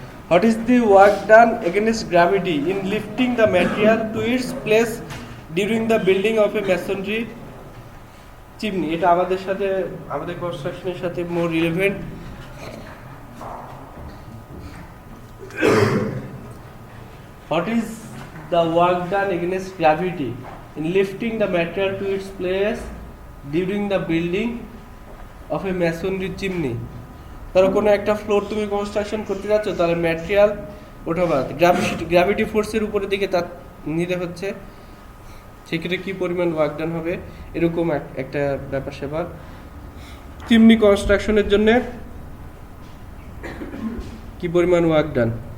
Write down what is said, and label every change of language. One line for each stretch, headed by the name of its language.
English: What is the work done against gravity in lifting the material to its place during the building of a masonry chimney?
Bangla: এটা আমাদের সাথে, আমাদের কনস্ট্রাকশনের সাথে মোর relevant.
English: What is the work done against gravity in lifting the material to its place during the building of a masonry chimney?
Bangla: ধরো কোনো একটা floor তুমি কনস্ট্রাকশন করতে যাচ্ছ, তাহলে ম্যাটেরিয়াল ওঠাবা গ্র্যাভিটি ফোর্সের উপরের দিকে তা নিতে হচ্ছে, সেক্ষেত্রে কি পরিমাণ ওয়ার্ক ডান হবে, এরকম একটা ব্যাপার স্যাপার। চিমনি কনস্ট্রাকশনের জন্য কি পরিমাণ ওয়ার্ক ডান?